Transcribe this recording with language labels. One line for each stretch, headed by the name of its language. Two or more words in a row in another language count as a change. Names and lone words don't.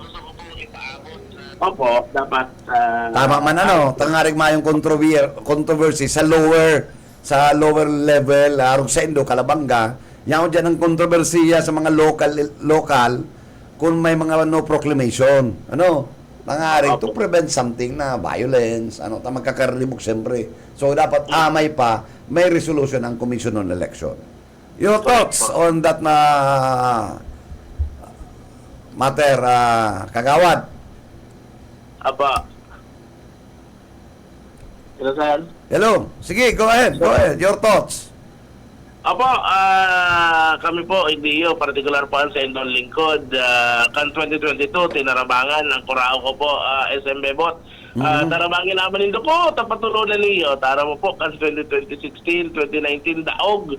Bikol: Opo, dapat Tama man ano, tangarig mayong controversy sa
English: lower level,
Bikol: arog sa Indo, Calabanga, yan dyan ang kontrobersiya sa mga local kung may mga no proclamation. Ano? Tangarig
English: to prevent something
Bikol: na violence, ano, magkakaribok siyempre. So dapat amay pa, may resolution ang Commission on Election.
English: Your thoughts on that
Bikol: na matter,
English: Kagawad?
Bikol: Apa. Kinasahan?
English: Hello. Sige, go ahead. Go ahead. Your thoughts.
Bikol: Apo, kami po, IDEO, particular po sa Indon Lingkod, kan 2022, tinarabangan ang kurao ko po, SM Bebot. Tarabangin naman nindo ko, tapatulonan niyo. Tara mo po, kan 2016, 2019, daog.